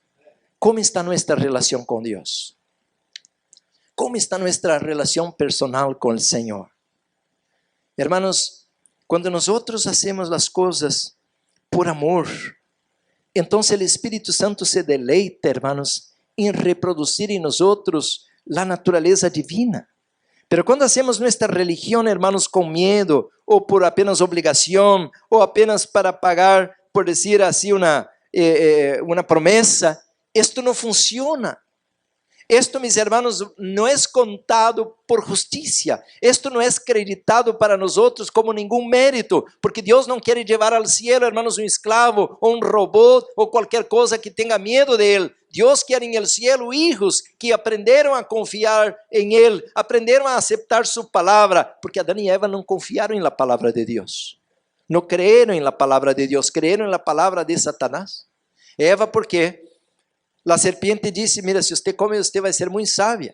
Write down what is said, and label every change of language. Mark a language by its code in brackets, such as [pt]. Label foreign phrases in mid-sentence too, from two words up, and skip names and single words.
[es] ¿Cómo está nuestra relación con Dios? ¿Cómo está nuestra relación personal con el Señor? Hermanos, cuando nosotros hacemos las cosas por amor, entonces el Espíritu Santo se deleita, hermanos, en reproducir en nosotros la naturaleza divina. [pt] Pero quando hacemos nossa religião, hermanos, com medo, ou por apenas obrigação, ou apenas para pagar, por dizer assim, uma promessa, isto não funciona. [es] Esto, mis hermanos, [pt] não é contado por justiça. Esto não é creditado para nós como nenhum mérito, porque Deus não quer levar ao [es] cielo, hermanos, [pt] um escravo, ou um robô, ou qualquer coisa que tenha medo de Ele. Deus quer em [es] el cielo hijos [pt] que aprenderam a confiar em Ele, aprenderam a aceitar sua palavra, porque Adão e Eva não confiaram em la palavra de Deus. Não creram em la palavra de Deus, creram em la palavra de Satanás. Eva, por quê? A serpiente disse, mira, se você come, você vai ser muito sábia.